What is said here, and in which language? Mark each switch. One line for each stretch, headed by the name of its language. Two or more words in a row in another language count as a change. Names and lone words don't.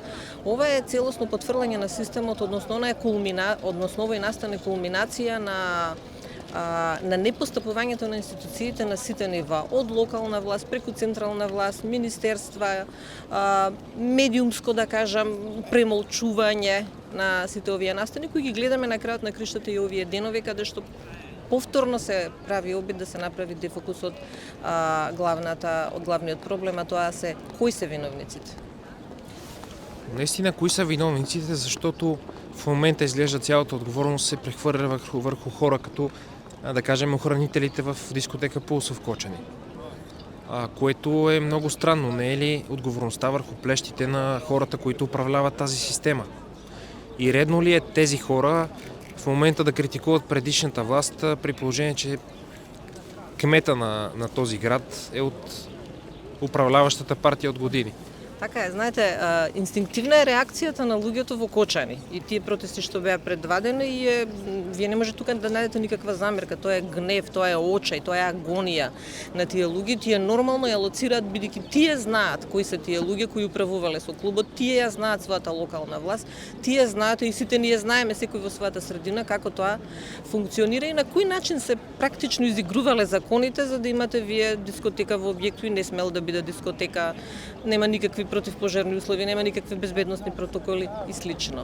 Macedonian: Ова е целосно потврдување на системот, односно и настане кулминација на непостапувањето на институциите на сите нива, од локална власт, преку централна власт, министерства, медиумско, да кажам, премолчување на сите овие настани, кои ги гледаме на крајот на криштата и овие денови, каде што повторно се прави обид да се направи дефокус од главниот проблем, а тоа се кои се виновниците.
Bulgarian: Наистина, кои са виновниците, защото в момента изглежда цялата отговорност се прехвърля върху хора като, да кажем, охранителите в дискотека Пулс в Кочани. Което е много странно. Не е ли отговорността върху плещите на хората, които управляват тази система? И редно ли е тези хора в момента да критикуват предишната власт, при положение, че кмета на този град е от управляващата партия от години?
Macedonian: Така е, знаете, инстинктивна е реакцијата на луѓето во Кочани и тие протести што беа предвадени и вие не може тука да најдете никаква замерка, тоа е гнев, тоа е очај, тоа е агонија на тие луѓе, тие нормално ја лоцираат бидејќи тие знаат кои се тие луѓе кои управувале со клубот, тие ја знаат својата локална власт, тие знаат и сите ние знаеме секој во својата средина како тоа функционира и на кој начин се практично изигрувале законите за да имате вие дискотека во објект и не смел да биде дискотека, нема никакви противпожарни услови, нема никакви безбедносни протоколи и слично.